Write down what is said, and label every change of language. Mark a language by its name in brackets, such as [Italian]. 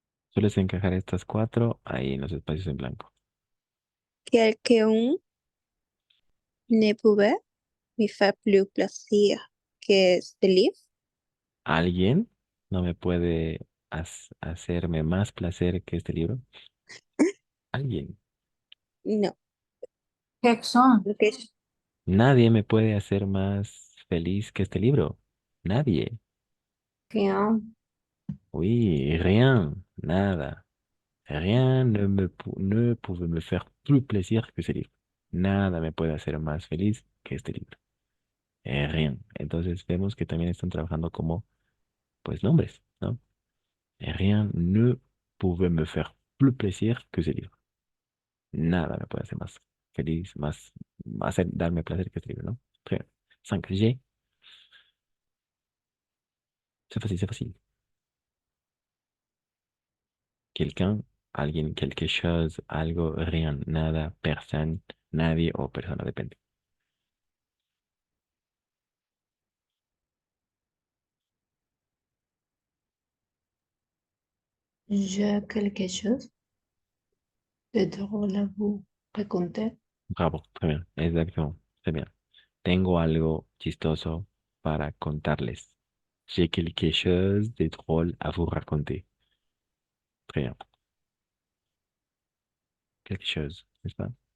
[Spanish] Sueles encajar estas cuatro ahí en los espacios en blanco. [French] Quelqu'un ne pouvait me faire plus plaisir que este livre. [Spanish] ¿Alguien no me puede hacerme más placer que este libro? ¿Alguien? No. [French] Personne. [Spanish] Lo que es- Nadie me puede hacer más feliz que este libro. Nadie. [French] Rien. Oui, rien, [Spanish] nada. [French] Rien ne pouvait me faire plus plaisir que ce livre. [Spanish] Nada me puede hacer más feliz que este libro. Rien. Entonces vemos que también están trabajando como, pues, nombres, ¿no? [French] Rien ne pouvait me faire plus plaisir que ce livre. [Spanish] Nada me puede hacer más feliz, darme placer que este libro, ¿no? [French] Très bien. 5. G. C'est facile. [Spanish] Quelqu'un, alguien, quelque chose, algo, rien, nada, personne, nadie o persona, depende. [French] J'ai quelque chose de drôle à vous raconter. Bravo, très bien, exactement, très bien. [Spanish] Tengo algo chistoso para contarles. [French] J'ai quelque chose de drôle à vous raconter. Très bien. Quelque chose, n'est-ce pas?